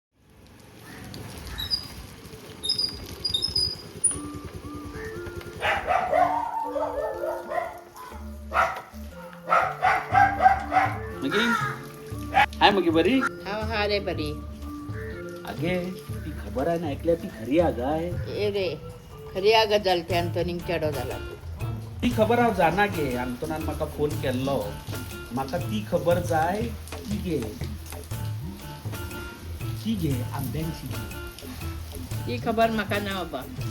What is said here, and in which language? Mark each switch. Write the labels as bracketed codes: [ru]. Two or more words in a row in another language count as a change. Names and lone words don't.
[kok] हाय मग बरी हा रे बरी अगे ती खबर आहे ना ऐकल्या ती खरी आगाय ए रे खरी गजाल त्यान चढो झाला ती खबर हांव जाणा गे अंतोनान म्हाका फोन केल्लो म्हाका ती खबर जाय ती घे आंब्यांची ती खबर म्हाका ना बाबा